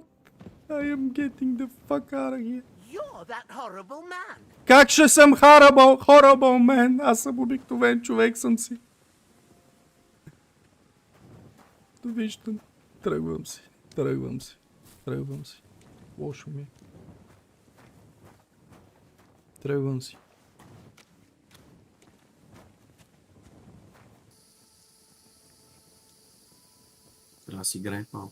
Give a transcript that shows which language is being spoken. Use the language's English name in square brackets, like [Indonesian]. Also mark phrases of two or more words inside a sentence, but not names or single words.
[English] I am getting the fuck out of here. You're that horrible man. [Bulgarian] Как ще съм [English] horrible man? [Bulgarian] Аз съм обикновен човек съм си. Виждам. Тръгвам си. Лошо ми. Тръгвам си. Трябва да си играе малко.